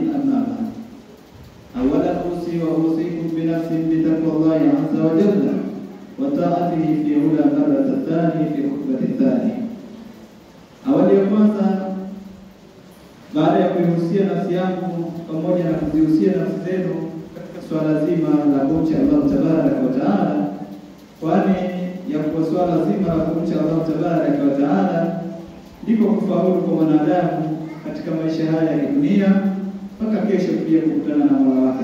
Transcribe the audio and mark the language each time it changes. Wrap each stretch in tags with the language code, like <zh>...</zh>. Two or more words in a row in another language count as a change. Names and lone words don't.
<ar>أما بعد، أولا أوصي وأوصيكم بنفس بتقوى الله عز وجل وطاعته في أولى مرة الثاني في الخطبة الثانية.</ar> <sw>Awali ya kwanza, baada ya kuihusia nafsi yangu pamoja na kuzihusia nafsi zenu katika swala zima la kumcha Allah</sw> <ar>تبارك وتعالى,</ar> <sw>kwani ya kuwa swala zima la kumcha Allah</sw> <ar>تبارك وتعالى</ar> <sw>ndiko kufaulu kwa mwanadamu katika maisha haya ya dunia mpaka kesho pia kukutana na Mola wake.</sw>